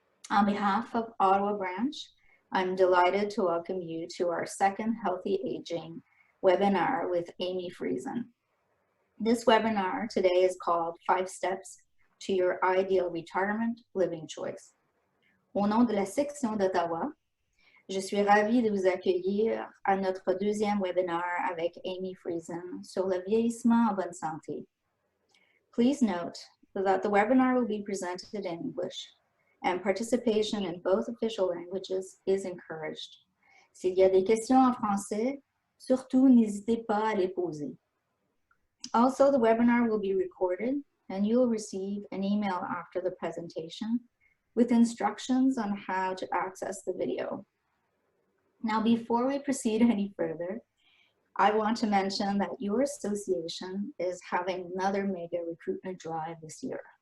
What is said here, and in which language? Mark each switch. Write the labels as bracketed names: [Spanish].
[English] On behalf of Ottawa branch, I'm delighted to welcome you to our second Healthy Aging webinar with Amy Friesen. This webinar today is called 5 Steps to Your Ideal Retirement Living Choice. [French] Au nom de la section d'Ottawa, je suis ravie de vous accueillir à notre deuxième webinaire avec Amy Friesen sur le vieillissement en bonne santé. [English] Please note that the webinar will be presented in English and participation in both official languages is encouraged. [French] S'il y a des questions en français, surtout n'hésitez pas à les poser. [English] Also, the webinar will be recorded and you'll receive an email after the presentation with instructions on how to access the video. Now, before we proceed any further, I want to mention that your association is having another mega recruitment drive this year.